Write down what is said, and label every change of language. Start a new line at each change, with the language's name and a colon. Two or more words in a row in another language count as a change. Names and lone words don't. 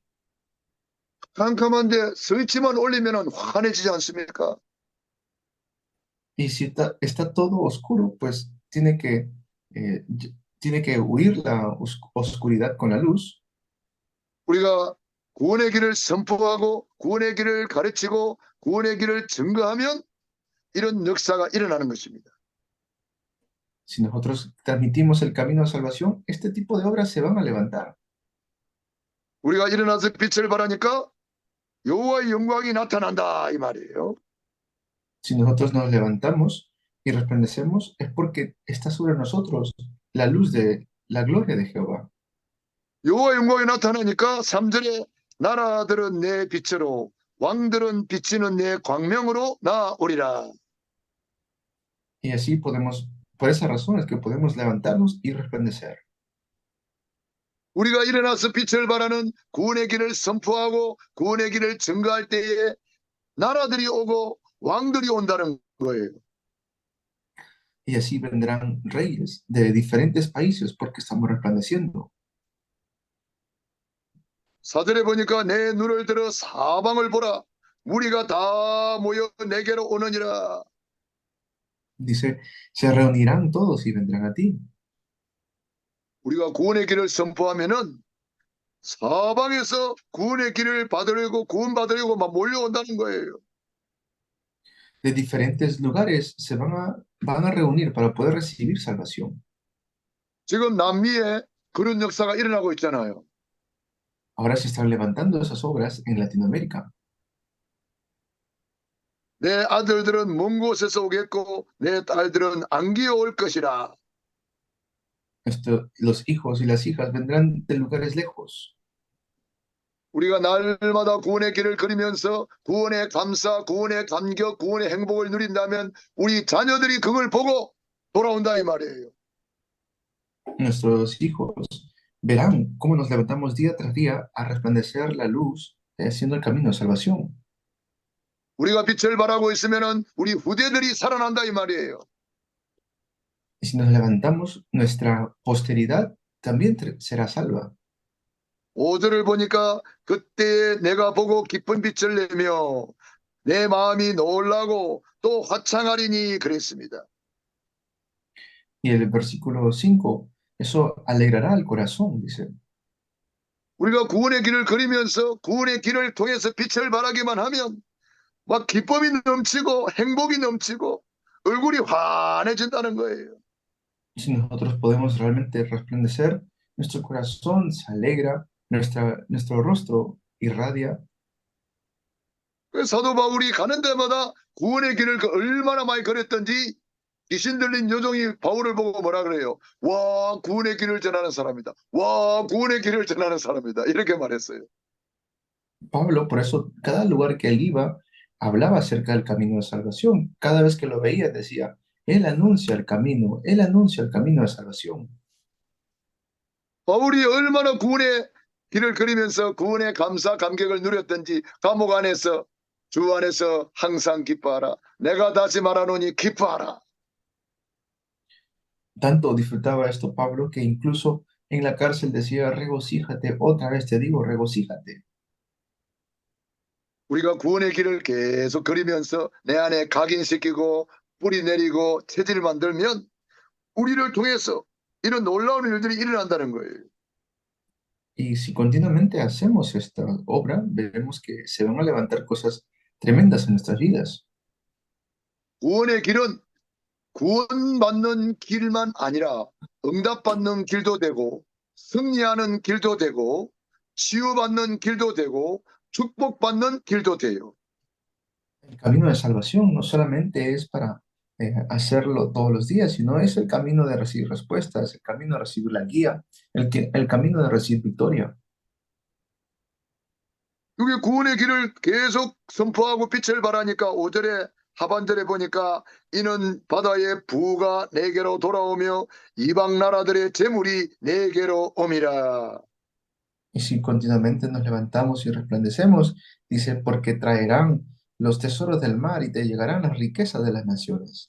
Korean: 캄캄한 데 스위치만 올리면 환해지지 않습니까?
Spanish: Y si está todo oscuro, pues tiene que huir la oscuridad con la luz.
Korean: 우리가 구원의 길을 선포하고 구원의 길을 가르치고 구원의 길을 증거하면 이런 역사가 일어나는 것입니다.
Spanish: Si nosotros transmitimos el camino de salvación, este tipo de obras se van a levantar.
Korean: 우리가 일어나서 빛을 발하니까 여호와의 영광이 나타난다 이 말이에요.
Spanish: Si nosotros nos levantamos y resplandecemos, es porque está sobre nosotros la luz de la gloria de Jehová.
Korean: 여호와의 영광이 나타나니까 3절에 나라들은 내 빛으로 왕들은 비치는 내 광명으로 나오리라.
Spanish: Y así por esa razón es que podemos levantarnos y resplandecer.
Korean: 우리가 일어나서 빛을 발하는 구원의 길을 선포하고 구원의 길을 증거할 때에 나라들이 오고 왕들이 온다는 거예요.
Spanish: Y así vendrán reyes de diferentes países porque estamos resplandeciendo.
Korean: 4절에 보니까 내 눈을 들어 사방을 보라. 무리가 다 모여 내게로 오느니라.
Spanish: Dice, se reunirán todos y vendrán a ti.
Korean: 우리가 구원의 길을 선포하면은 사방에서 구원의 길을 받으려고 구원받으려고 막 몰려온다는 거예요.
Spanish: De diferentes lugares van a reunir para poder recibir salvación.
Korean: 지금 남미에 그런 역사가 일어나고 있잖아요.
Spanish: Ahora se están levantando esas obras en Latinoamérica.
Korean: 내 아들들은 먼 곳에서 오겠고 내 딸들은 안 기어올 것이라.
Spanish: Los hijos y las hijas vendrán de lugares lejos.
Korean: 우리가 날마다 구원의 길을 걸으면서 구원의 감사, 구원의 감격, 구원의 행복을 누린다면 우리 자녀들이 그걸 보고 돌아온다 이 말이에요.
Spanish: Nuestros hijos verán cómo nos levantamos día tras día a resplandecer la luz, haciendo el camino de salvación.
Korean: 우리가 빛을 발하고 있으면은 우리 후대들이 살아난다 이 말이에요.
Spanish: Y si nos levantamos, nuestra posteridad también será salva.
Korean: 5절을 보니까 그때 내가 보고 기쁜 빛을 내며 내 마음이 놀라고 또 화창하리니 그랬습니다.
Spanish: Y el versículo 5, eso alegrará al corazón, dice.
Korean: 우리가 구원의 길을 걸으면서 구원의 길을 통해서 빛을 발하기만 하면 막 기쁨이 넘치고 행복이 넘치고 얼굴이 환해진다는 거예요.
Spanish: Si nosotros podemos realmente resplandecer, nuestro corazón se alegra, nuestro rostro irradia.
Korean: 그래서 사도 바울이 가는 데마다 구원의 길을 얼마나 많이 걸었던지 귀신 들린 여종이 바울을 보고 뭐라 그래요? 와, 구원의 길을 전하는 사람이다. 와, 구원의 길을 전하는 사람이다. 이렇게 말했어요.
Spanish: Pablo, por eso, cada lugar que él iba, hablaba acerca del camino de salvación. Cada vez que lo veía, decía, él anuncia el camino de salvación.
Korean: 바울이 얼마나 구원의 길을 걸으면서 구원의 감사, 감격을 누렸던지 감옥 안에서 주 안에서 항상 기뻐하라. 내가 다시 말하노니 기뻐하라.
Spanish: Tanto disfrutaba esto Pablo que incluso en la cárcel decía, regocíjate, otra vez te digo, regocíjate.
Korean: 우리가 구원의 길을 계속 걸으면서 내 안에 각인시키고 뿌리 내리고 체질을 만들면 우리를 통해서 이런 놀라운 일들이 일어난다는 거예요.
Spanish: Y si continuamente hacemos esta obra, veremos que se van a levantar cosas tremendas en nuestras vidas.
Korean: 구원의 길은 구원받는 길만 아니라 응답받는 길도 되고 승리하는 길도 되고 치유받는 길도 되고 축복받는 길도 돼요.
Spanish: El camino de salvación no solamente es para hacerlo todos los días, sino es el camino de recibir respuestas, el camino de recibir la guía, el camino de recibir victoria.
Korean: 이게 구원의 길을 계속 선포하고 빛을 발하니까 5절에 하반절에 보니까 이는 바다의 부가 내게로 돌아오며 이방 나라들의 재물이 내게로 옴이라.
Spanish: Y si continuamente nos levantamos y resplandecemos, dice, porque traerán los tesoros del mar y te llegarán las riquezas de las naciones.